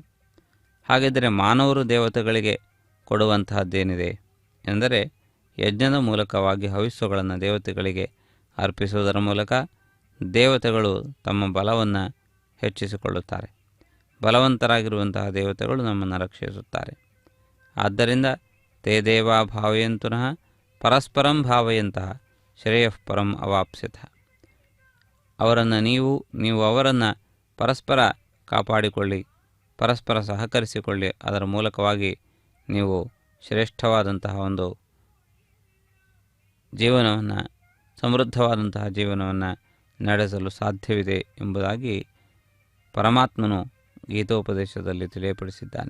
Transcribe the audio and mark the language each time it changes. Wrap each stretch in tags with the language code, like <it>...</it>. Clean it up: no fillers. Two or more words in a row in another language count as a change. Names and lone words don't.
<kn>ಹಾಗಿದ್ದರೆ ಮಾನವರು ದೇವತೆಗಳಿಗೆ ಕೊಡುವಂತಹದ್ದೇನಿದೆ ಎಂದರೆ, ಯಜ್ಞದ ಮೂಲಕವಾಗಿ ಹವಿಸ್ಸುಗಳನ್ನು ದೇವತೆಗಳಿಗೆ ಅರ್ಪಿಸುವುದರ ಮೂಲಕ ದೇವತೆಗಳು ತಮ್ಮ ಬಲವನ್ನು ಹೆಚ್ಚಿಸಿಕೊಳ್ಳುತ್ತಾರೆ. ಬಲವಂತರಾಗಿರುವಂತಹ ದೇವತೆಗಳು ನಮ್ಮನ್ನು ರಕ್ಷಿಸುತ್ತಾರೆ.</kn> <sa>ಆದ್ದರಿಂದ ತೇ ದೇವಾ ಭಾವಯಂತುನಃ ಪರಸ್ಪರಂ ಭಾವಯಂತಹ ಶ್ರೇಯಃ ಪರಂ ಅವಾಪ್ಸ್ಯಥ.</sa> <kn>ಅವರನ್ನು ನೀವು ಅವರನ್ನು ಪರಸ್ಪರ ಕಾಪಾಡಿಕೊಳ್ಳಿ, ಪರಸ್ಪರ ಸಹಕರಿಸಿಕೊಳ್ಳಿ. ಅದರ ಮೂಲಕವಾಗಿ ನೀವು ಶ್ರೇಷ್ಠವಾದಂತಹ ಒಂದು ಜೀವನವನ್ನು, ಸಮೃದ್ಧವಾದಂತಹ ಜೀವನವನ್ನು ನಡೆಸಲು ಸಾಧ್ಯವಿದೆ ಎಂಬುದಾಗಿ ಪರಮಾತ್ಮನು ಗೀತೋಪದೇಶದಲ್ಲಿ ತಿಳಿಯಪಡಿಸಿದ್ದಾನೆ.</kn>